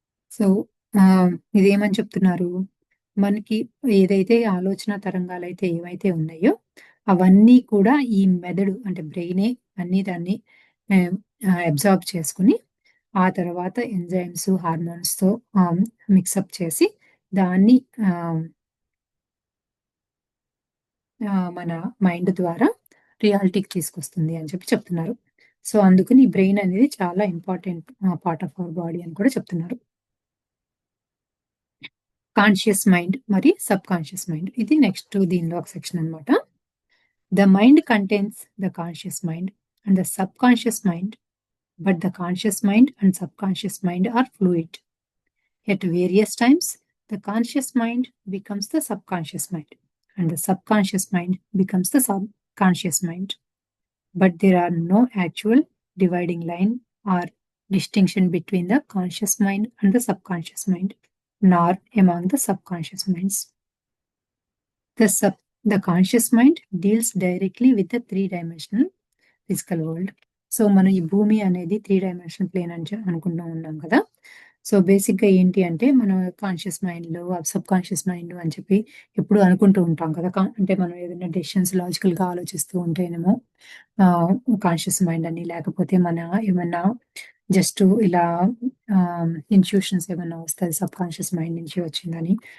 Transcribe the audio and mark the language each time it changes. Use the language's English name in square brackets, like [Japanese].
[Telugu] So, ఇదేమని చెప్తున్నారు? మనకి ఏదైతే ఆలోచన తరంగాలైతే ఏవైతే ఉన్నాయో, అవన్నీ కూడా ఈ మెదడు అంటే బ్రెయినే అన్నీ దాన్ని ఆహ్, అబ్జార్బ్ చేసుకొని, ఆ తర్వాత ఎంజైమ్స్, హార్మోన్స్‌తో మిక్సప్ చేసి దాన్ని ఆహ్, మన మైండ్ ద్వారా రియాలిటీకి తీసుకొస్తుంది అని చెప్పి చెప్తున్నారు. సో, అందుకని ఈ బ్రెయిన్ అనేది చాలా important part of our body అని కూడా చెప్తున్నారు. కాన్షియస్ మైండ్ మరి సబ్‌కాన్షియస్ మైండ్. ఇది నెక్స్ట్ దీనిలో ఒక సెక్షన్ అన్నమాట. [English] The mind contains the conscious mind and the subconscious mind, but the conscious mind and subconscious mind are fluid. At various times, the conscious mind becomes the subconscious mind, and the subconscious mind becomes the subconscious mind. But there are no actual dividing line or distinction between the conscious mind and the subconscious mind, nor among the subconscious minds. The sub the conscious mind deals directly with the three-dimensional physical world. [Telugu] So, మనం ఈ భూమి అనేది 3 dimensional plane అని అనుకుంటూ ఉన్నాం కదా! So, బేసిక్‌గా ఏంటి అంటే మన కాన్షియస్ మైండ్‌లో, సబ్‌కాన్షియస్ మైండ్ అని చెప్పి ఎప్పుడూ అనుకుంటూ ఉంటాం కదా! అంటే మనం ఏదైనా డెసిషన్స్ లాజికల్‌గా ఆలోచిస్తూ ఉంటేనేమో ఆహ్, కాన్షియస్ మైండ్ అని లేకపోతే మన ఏమన్నా జస్ట్ ఇలా ఇన్‌ట్యూషన్స్ ఏమన్నా వస్తాయి సబ్‌కాన్షియస్ మైండ్ నుంచి వచ్చిందని.